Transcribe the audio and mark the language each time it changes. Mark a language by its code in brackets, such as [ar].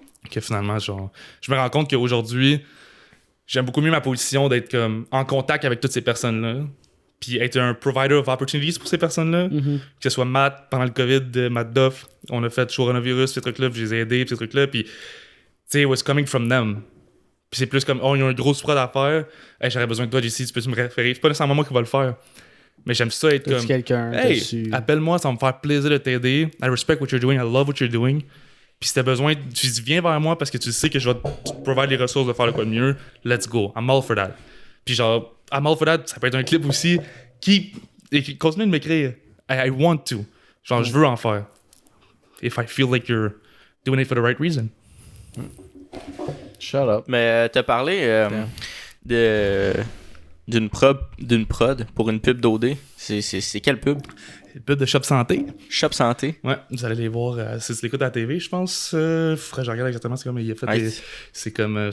[fr] Que finalement, genre, je me rends compte qu'aujourd'hui, j'aime beaucoup mieux ma position d'être comme en contact avec toutes ces personnes-là. Puis être un [en] provider of opportunities [fr] pour ces personnes-là. Que ce soit Matt, pendant le COVID, Matt Duff, on a fait coronavirus, ces trucs-là, puis je les ai aidés, ces trucs-là. Puis, tu sais, [en] it was coming from them. [fr] Puis c'est plus comme, oh, il y a un gros prod à faire. Hey, j'aurais besoin de toi, JC, tu peux me référer. C'est pas nécessairement moi qui va le faire. Mais j'aime ça être comme, quelqu'un hey, dessus. appelle-moi, ça va me faire plaisir de t'aider. [en] I respect what you're doing, I love what you're doing. [fr] Puis si t'as besoin, tu dis, viens vers moi parce que tu sais que je vais te provide les ressources de faire le quoi de mieux. [en] Let's go. I'm all for that. [fr] Puis genre, [en] I'm all for that, [fr] ça peut être un clip aussi qui continue de m'écrire. [en] I want to. [fr] Genre, je veux en faire. [en] If I feel like you're doing it for the right reason. Shut up. [fr] Mais t'as parlé d'une prod pour une pub d'OD. C'est quelle pub? Le pub de Shop Santé. Shop Santé. Ouais, vous allez les voir. Si tu l'écoutes à la TV, je pense. Faudrait que je regarde exactement. C'est comme il a fait. C'est comme.